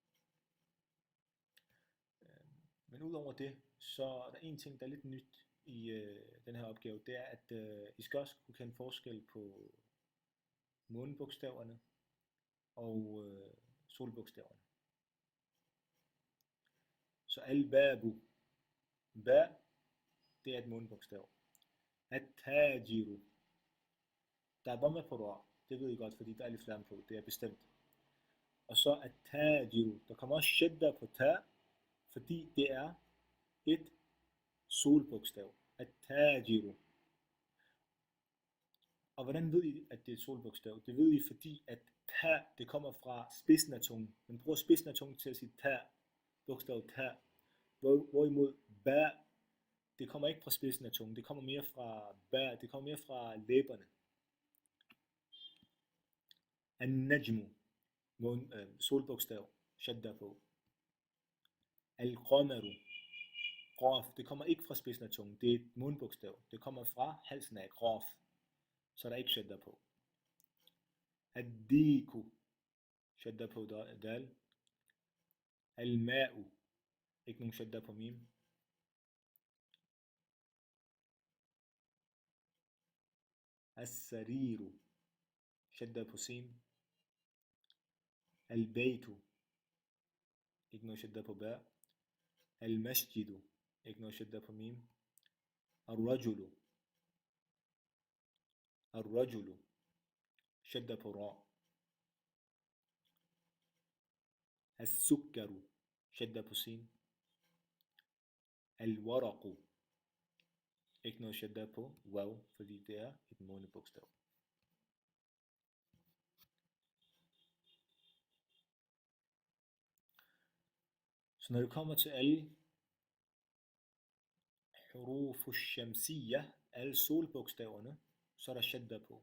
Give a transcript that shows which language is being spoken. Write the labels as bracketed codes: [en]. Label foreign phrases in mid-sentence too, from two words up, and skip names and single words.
[da] Men udover det, så er der en ting, der er lidt nyt i den her opgave. Det er, at I skal også kunne kende forskel på månebogstaverne og solbogstaverne. Så al-babu. Ba, det er et månebogstav. At-tajiru. Der er dhamma på ra. Det ved I godt, fordi der er alif lam på. Det er bestemt. Og så at-tajiru. Der kommer også shadda på ta, fordi det er et solbogstav. At-tajiru. Og hvordan ved I, at det er et solbogstav? Det ved I, fordi at ta, det kommer fra spidsen af tungen. Man bruger spidsen af tungen til at sige ta, bogstavet ta. Hvorimod ba, det kommer ikke fra spidsen af tungen. Det kommer mere fra ba, det kommer mere fra læberne. An-najmu, solbogstav, shadda på. Al-qamaru, qaf, det kommer ikke fra spidsen af tungen. Det er et månebogstav. Det kommer fra halsen af qaf. Så der er ikke shadda på. Ad-diku, shadda på dal. Al-ma'u, ikke nogen shadda på mim. As-sariru, shadda på sin. Al-baytu, ikke noget shadda på ba. Al-masjidu, ikke noget shadda på mim. [ar] Al-rajulu, الرجل شدة på را. السكر شدة [da] på sin. الورق ikke noget shadda på waw, fordi det er et månebogstav. Så når det kommer til alle [ar] حروف شمسية, [da] alle solbogstaverne, så er der shadda på.